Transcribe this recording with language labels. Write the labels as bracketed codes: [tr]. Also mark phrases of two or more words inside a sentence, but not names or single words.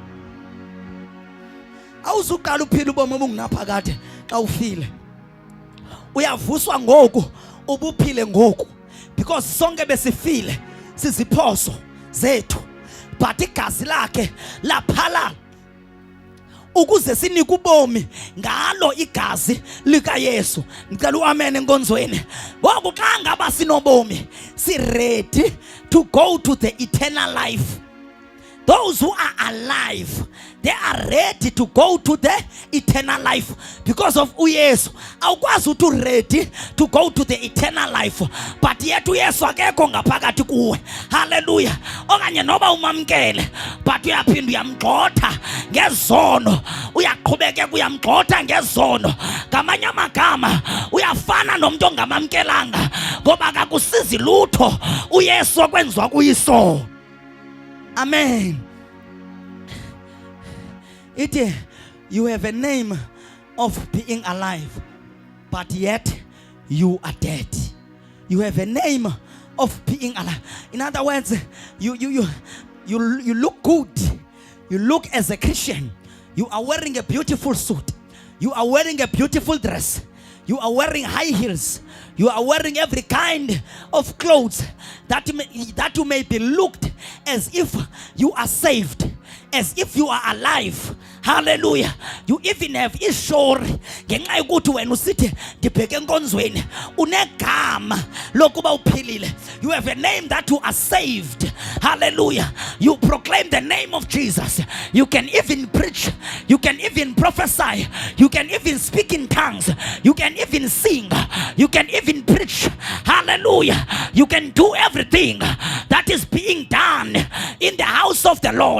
[xh] Awuzuqala uphila ubomi obungunaphakade xa ufile, uyavuswa ngoku ubuphile ngoku, because sonke besifile siziphoso zethu, but igazi lakhe laphalala ukuze sinike ubomi ngalo igazi lika Yesu. Ngicela uamen enkonzweni. Ngoku xa ngaba sinobomi, [en] si ready to go to the eternal life. Those who are alive, they are ready to go to the eternal life because of uYesu. [xh] Awukwazi uthi [en] ready to go to the eternal life but yet [xh] uYesu akekho ngaphakathi kuwe. Hallelujah. Okanye noba umamkele but uyaphinda uyamgxotha ngezono, uyaqhubeka uyamgxotha ngezono. Ngamanye amagama uyafana nomuntu ongamamkelanga, ngoba akakusizi lutho uYesu okwenziwa kuyiso. Amen. [en] You have a name of being alive, but yet you are dead. You have a name of being alive. In other words, you look good. You look as a Christian. You are wearing a beautiful suit. You are wearing a beautiful dress. You are wearing high heels. You are wearing every kind of clothes that you may be looked as if you are saved, as if you are alive. [xh] Hallelujah. [en] You even have [xh] ishori ngenxa yokuthi wena usithi ndibheke enkonzweni unegama lokuba uphilile. [en] You have a name that you are saved. Hallelujah. You proclaim the name of Jesus. You can even preach. You can even prophesy. You can even speak in tongues. You can even sing. You can even preach. Hallelujah. You can do everything that is being done in the house of the Lord.